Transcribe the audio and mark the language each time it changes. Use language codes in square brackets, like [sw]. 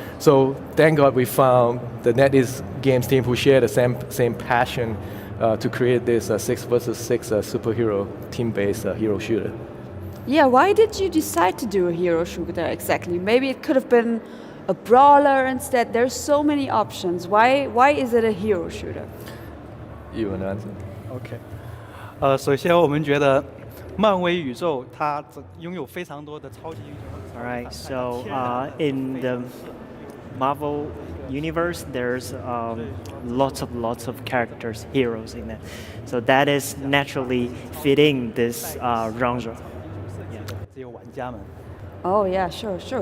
[en] So thank God we found the NetEase Games team who share the same passion to create this 6 versus 6 superhero team-based hero shooter. Yeah, why did you decide to do a hero shooter exactly? Maybe it could have been a brawler instead. There's so many options. Why is it a hero shooter? You want to answer? [zh] OK， 首先我们觉得漫威宇宙它拥有非常多的超级英雄。 [en] All right, so in the Marvel universe, there's lots of characters, heroes in it. So that is naturally fitting this genre. [zh] 只有玩家们。 [en] Oh yeah, sure.